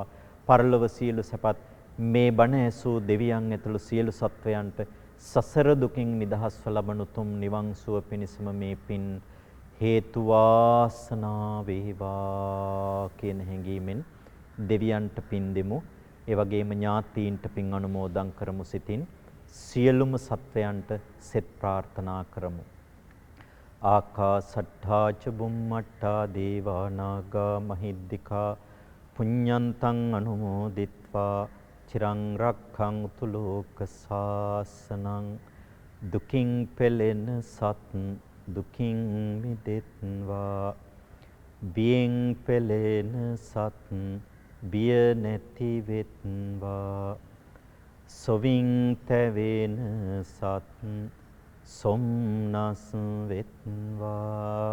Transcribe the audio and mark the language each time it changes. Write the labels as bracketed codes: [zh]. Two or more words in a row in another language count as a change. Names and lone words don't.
[si] පරලොව සියලු සැපත් මේ බණ ඇසූ දෙවියන් ඇතුළු සියලු සත්වයන්ට සසර දුකින් නිදහස්ව ලබන උතුම් නිවන් සුව පිණිසම මේ පින් හේතු වාසනා වේවා කියන හැඟීමෙන් දෙවියන්ට පින් දෙමු. ඒ වගේම ඥාතීන්ට පින් අනුමෝදන් කරමු සිතින්. සියලුම සත්වයන්ට සෙත් ප්‍රාර්ථනා කරමු. [pi] ආකාසට්ඨා ච බුම්මට්ඨා දේවා නාග මහිද්దికා පුඤ්ඤන්තං අනුමෝදිත්වා චිරං රක්ඛන්තු ලෝක සාසනං. [si] දුකින් පෙළෙන සත් දුකින් මිදෙත්වා. බියෙන් පෙළෙන සත් බිය නැති වෙත්වා. සොවින් තැවෙන සත් සොම්නස් වෙත්වා.